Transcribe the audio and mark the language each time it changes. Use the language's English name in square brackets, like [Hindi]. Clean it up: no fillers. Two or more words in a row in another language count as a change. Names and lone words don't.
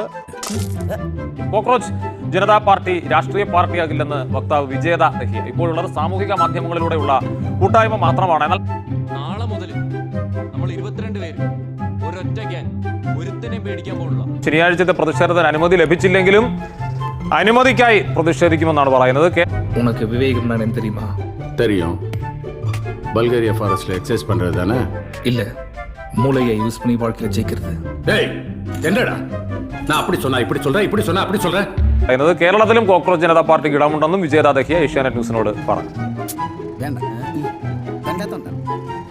[Malayalam] കോക്രോച്ച് ജനതാ പാർട്ടി രാഷ്ട്രീയ പാർട്ടിയാകില്ലെന്ന് വക്താവ് വിജേത ദഹിയ. ഇപ്പോഴുള്ളത് സാമൂഹിക മാധ്യമങ്ങളിലൂടെയുള്ള കൂട്ടായ്മ മാത്രമാണ്. എന്നാൽ നാളെ മുതൽ നമ്മൾ 22 പേര് ഒരൊറ്റ ഗ്യാങ്, ഒരുത്തനെ പേടിക്കാൻ പോലുള്ള. ശനിയാഴ്ചത്തെ പ്രതിഷേധത്തിന് അനുമതി ലഭിച്ചില്ലെങ്കിലും അനുമതിക്കായി പ്രതിഷേധിക്കുമെന്നാണ് പറയുന്നത്. [Tamil] உனக்கு விவேகம் நான் தெரியுமா? தெரியும். பல்கேரியா ஃபாரஸ்ட்ல எக்ஸசைஸ் பண்றது தானே? இல்ல, மூளையை யூஸ் பண்ணி வாழ்க்கையில ஜெயிக்கிறது. டேய் என்னடா நான் அப்படி சொன்னா இப்படி சொல்றேன், இப்படி சொன்னா அப்படி சொல்றேன். [Malayalam] പറയുന്നത് കേരളത്തിലും കോക്രോച്ച് ജനതാ പാർട്ടിക്ക് ഇടമുണ്ടെന്നും വിജേത ദഹിയ ഏഷ്യാനെറ്റ് ന്യൂസിനോട് പറഞ്ഞു.